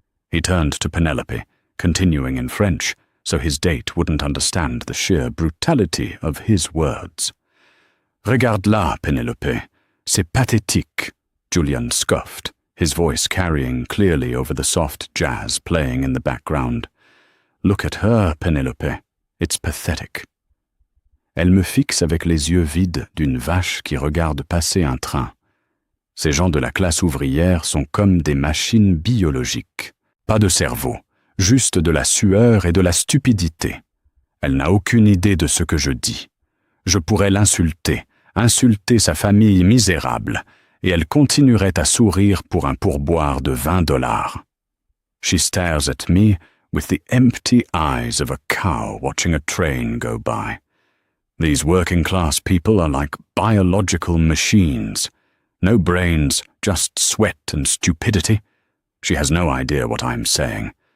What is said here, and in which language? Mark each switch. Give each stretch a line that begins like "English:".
English: He turned to Penelope, continuing in French, so his date wouldn't understand the sheer brutality of his words.
French: "Regarde-la, Penelope. C'est pathétique,"
English: Julian scoffed, his voice carrying clearly over the soft jazz playing in the background. "Look at her, Penelope. It's pathetic.
French: Elle me fixe avec les yeux vides d'une vache qui regarde passer un train. Ces gens de la classe ouvrière sont comme des machines biologiques. Pas de cerveau, juste de la sueur et de la stupidité. Elle n'a aucune idée de ce que je dis. Je pourrais l'insulter, insulter sa famille misérable, et elle continuerait à sourire pour un pourboire de $20.
English: She stares at me with the empty eyes of a cow watching a train go by. These working-class people are like biological machines. No brains, just sweat and stupidity. She has no idea what I'm saying.